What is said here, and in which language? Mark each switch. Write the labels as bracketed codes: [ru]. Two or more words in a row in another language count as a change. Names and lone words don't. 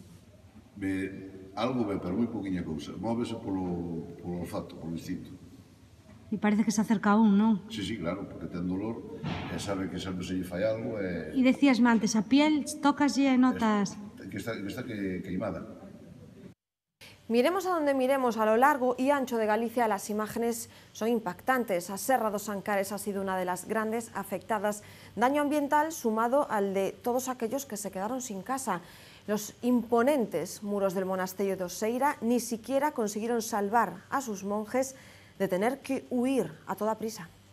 [gl] Algo ve, pero moi poquinha cousa. Móvese polo olfato, polo instinto. E parece que se acerca un, non? Sí, claro, porque ten dolor e sabe que sempre se lle fai algo. E decíasme antes, a piel tocaslle e notas... Que está queimada. [es] Miremos a donde miremos, a lo largo y ancho de Galicia, las imágenes son impactantes. A Serra dos Ancares ha sido una de las grandes afectadas. Daño ambiental sumado al de todos aquellos que se quedaron sin casa. Los imponentes muros del monasterio de Oseira ni siquiera consiguieron salvar a sus monjes de tener que huir a toda prisa.